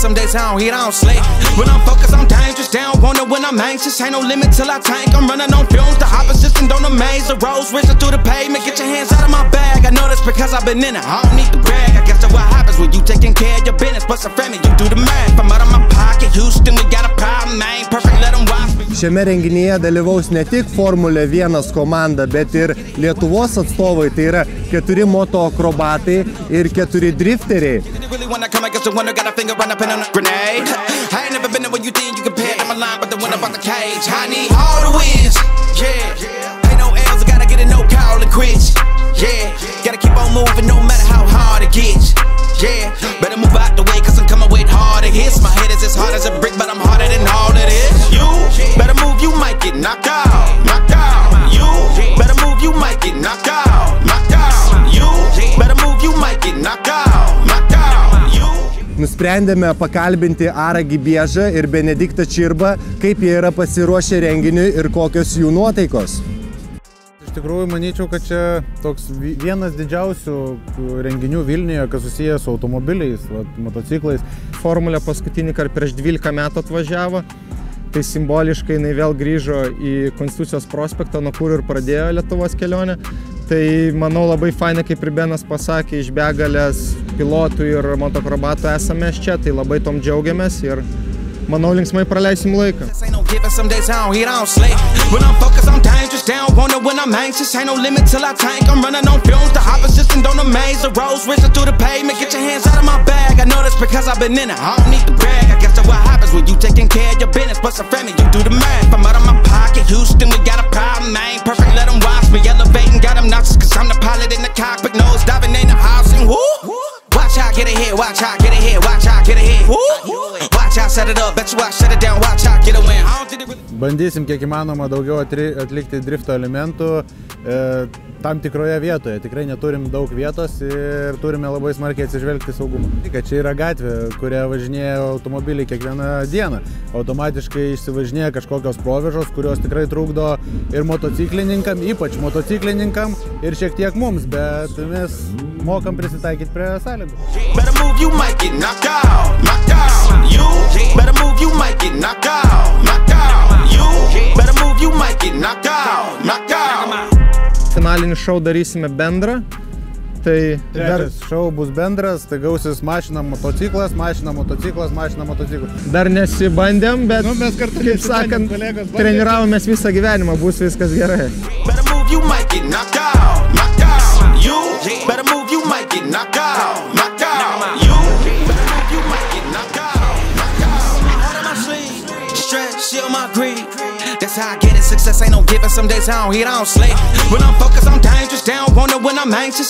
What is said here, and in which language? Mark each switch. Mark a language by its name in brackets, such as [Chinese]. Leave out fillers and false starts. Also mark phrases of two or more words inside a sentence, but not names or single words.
[English] Some days I don't eat, I don't sleep. When I'm focused, I'm dangerous. They don't want it when I'm anxious. Ain't no limit till I tank. I'm running on fumes. The opposition don't amaze. The roads racing through the pavement. Get your hands out of my bag. I know that's because I've been in it. I don't need to brag. I guess that's what happens when you taking care of your business. But some family, you do the math. I'm out of my pocket. Houston, we got a problem, man. Perfect, let them watch me. [Lithuanian] Šiame renginyje dalyvaus ne tik Formulė 1 komanda, bet ir Lietuvos atstovai, tai yra 4 motoakrobatai ir 4 drifteriai. [English] When I come against the winner, got a finger run up in on a grenade. I ain't never been there when you think you compare. I'm a line, but the winner about the cage. I need all the wins. Yeah, ain't no L's, I gotta get it, no call and quit. Yeah, gotta keep on moving no matter how hard it gets. Yeah, better move out the way cause I'm coming with hard it hits. My head is as hard as a brick, but I'm harder than all it is. You better move, you might get knocked out. Knocked out. You better move, you might get knocked out. Knocked out. You better move, you might get knocked out. Knocked out. [Lithuanian] Nusprendėme pakalbinti Arą Gibiežą ir Benediktą Čirbą, kaip jie yra pasiruošę renginiui ir kokios jų nuotaikos. Iš tikrųjų, manyčiau, kad čia toks vienas didžiausių renginių Vilniuje, kas susijęs su automobiliais, motociklais. Formulė paskutinį kartą prieš 12 metų atvažiavo, tai simboliškai jinai vėl grįžo į Konstitucijos prospektą, nuo kur ir pradėjo Lietuvos kelionę. Tai manau labai fainai, kaip ir Benas pasakė, iš begalės pilotų ir motokrobatų esame čia, tai labai tom džiaugiamės ir manau linksmai praleisim laiką. [English] Some days I don't eat, I don't sleep. When I'm focused, I'm dangerous. They don't want it when I'm anxious. Ain't no limit till I tank. I'm running on fumes. The opposition don't amaze. The roads racing through the pavement. Get your hands out of my bag. I know that's because I've been in it. I don't need to brag. I guess that's what happens when you taking care of your business. But some family, you do the math. I'm out of my pocket. Houston, we got a problem, man. Perfect, let them watch me elevating. Got them nauseous cause I'm the pilot in the cockpit. Nose diving in the housing. Woo! Watch how I get ahead. Watch how I get ahead. Watch how I get ahead. Woo! Watch how I set it up. Bet you I shut it down. Watch how I get a win. [Lithuanian] Bandysim kiek įmanoma daugiau atlikti drifto elementų tam tikroje vietoje. Tikrai neturim daug vietos ir turime labai smarkiai atsižvelgti saugumą. Čia yra gatvė, kuria važinėja automobiliai kiekvieną dieną. Automatiškai išsivažinėja kažkokios provėžos, kurios tikrai trukdo ir motociklininkam, ypač motociklininkam ir šiek tiek mums, bet mes mokam prisitaikyti prie sąlygų. [English] Better move, you might get knocked out. Knocked out. You better move, you might get knocked out. Knocked out. You better move, you might get knocked out. Knocked out. [Lithuanian] Finalinį šou darysime bendrą. Tai trečias šou bus bendras, tai gausis mašina motociklas, mašina motociklas, mašina motociklas. Dar nesibandėm, bet mes kartu, kaip sakant, treniravomės visą gyvenimą, bus viskas gerai. [English] Better move, you might get knocked out. Knocked out. You better move, you might get knocked out. Knocked out. You better move, you might get knocked out. Knocked out. My heart on my sleeve, stress, shit on my greed. That's how I get it, success ain't no giving. Some days I don't eat, I don't sleep. When I'm focused, I'm dangerous. They don't want it when I'm anxious.